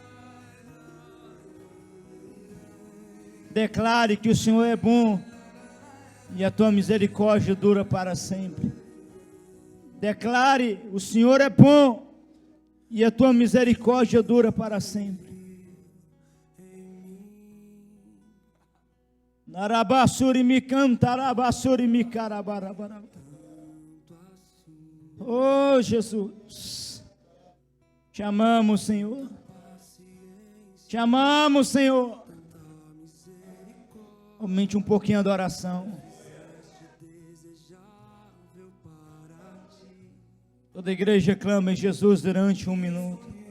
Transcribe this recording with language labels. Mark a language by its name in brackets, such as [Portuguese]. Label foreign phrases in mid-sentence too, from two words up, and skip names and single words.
[Portuguese] Declare que o Senhor é bom e a tua misericórdia dura para sempre. Declare: o Senhor é bom e a tua misericórdia dura para sempre. Narabasuri mi cantarabasuri mi carabarabara. Oh Jesus, te amamos, Senhor. Te amamos, Senhor. Aumente um pouquinho a adoração. Toda a igreja clama em Jesus durante 1 minuto.